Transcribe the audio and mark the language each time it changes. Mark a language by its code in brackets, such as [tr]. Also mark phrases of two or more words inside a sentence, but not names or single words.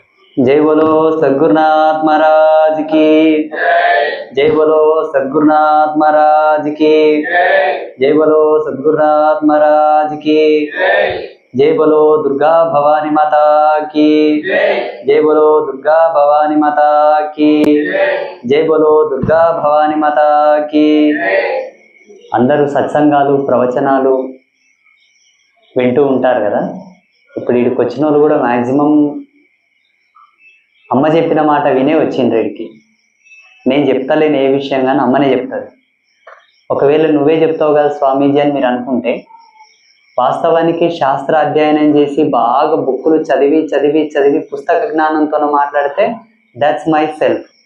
[hi] जय बोलो सद्गुरुनाथ महाराज की जय बोलो सद्गुरुनाथ महाराज की जय बोलो सद्गुरुनाथ महाराज की जय बोलो दुर्गा भवानी माता की जय बोलो दुर्गा भवानी माता की जय बोलो दुर्गा भवानी माता की [te] అందరూ సత్సంగాలు ప్రవచనాలు వింటూ ఉంటారు కదా. ఇప్పుడు వీడికి వచ్చిన వాళ్ళు కూడా మ్యాక్సిమం అమ్మ చెప్పిన మాట వినే వచ్చిండ్రు వీడికి. నేను చెప్తలేను ఏ విషయం కానీ అమ్మనే చెప్తుంది. ఒకవేళ నువ్వే చెప్తావు కదా స్వామీజీ అని మీరు అనుకుంటే, వాస్తవానికి శాస్త్ర అధ్యయనం చేసి బాగా బుక్కులు చదివి చదివి చదివి పుస్తక జ్ఞానంతో మాట్లాడితే [en] that's myself.